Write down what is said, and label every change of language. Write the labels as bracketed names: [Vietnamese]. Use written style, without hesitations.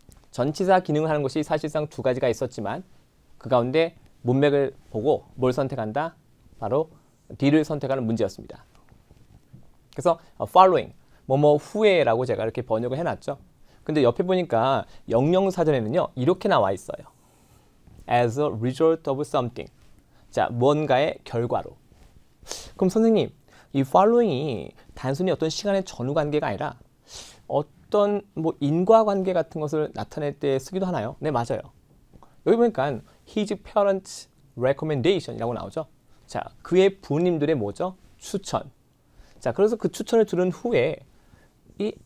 [Korean] 전치사 기능을 하는 것이 사실상 두 가지가 있었지만 그 가운데 문맥을 보고 뭘 선택한다? 바로 D를 선택하는 문제였습니다. 그래서 following, 뭐뭐 후에라고 제가 이렇게 번역을 해놨죠. 근데 옆에 보니까 영영사전에는요, 이렇게 나와 있어요. [English] As a result of something. [Korean] 자, 뭔가의 결과로. 그럼 선생님, 이 following이 단순히 어떤 시간의 전후 관계가 아니라 어떤 뭐 인과관계 같은 것을 나타낼 때 쓰기도 하나요? 네, 맞아요. 여기 보니까 [English] his parents recommendation [Korean] 이라고 나오죠. 자, 그의 부모님들의 뭐죠? 추천. 자, 그래서 그 추천을 들은 후에 이